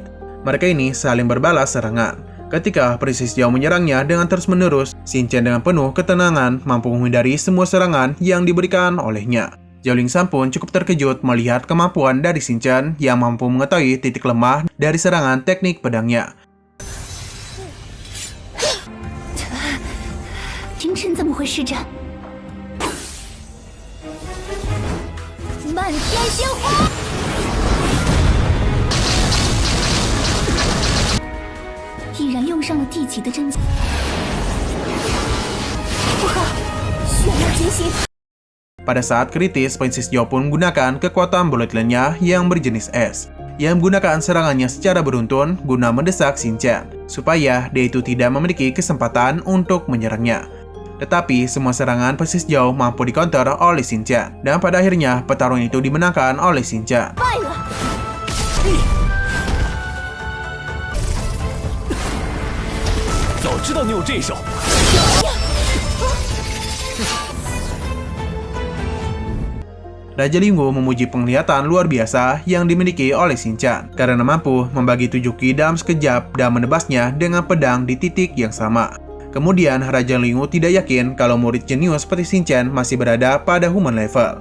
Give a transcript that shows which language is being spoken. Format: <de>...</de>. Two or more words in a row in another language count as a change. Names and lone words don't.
<id>Mereka ini saling berbalas serangan. Ketika Princess Zhao menyerangnya dengan terus-menerus, Xin Chen dengan penuh ketenangan mampu menghindari semua serangan yang diberikan olehnya. Zhao Lingshan pun cukup terkejut melihat kemampuan dari Xin Chen yang mampu mengetahui titik lemah dari serangan teknik pedangnya.</id> <zh>凌晨怎么回事？这漫天鲜花！毅然用上了地级的真经，不好，血脉觉醒！</zh> <id>Pada saat kritis, Princess Zhao pun menggunakan kekuatan bullet lainnya yang berjenis es, yang menggunakan serangannya secara beruntun guna mendesak Xin Chen, supaya dia itu tidak memiliki kesempatan untuk menyerangnya. Tetapi semua serangan Princess Zhao mampu dikonter oleh Xin Chen, dan pada akhirnya pertarungan itu dimenangkan oleh Xin Chen.</id> <zh>早知道你有这一手。</zh> <id>Raja Lingwu memuji penglihatan luar biasa yang dimiliki oleh Xin Chen karena mampu membagi 7 ki dalam sekejap dan menebasnya dengan pedang di titik yang sama. Kemudian Raja Lingwu tidak yakin kalau murid jenius seperti Xin Chen masih berada pada</id> <en>human level.</en>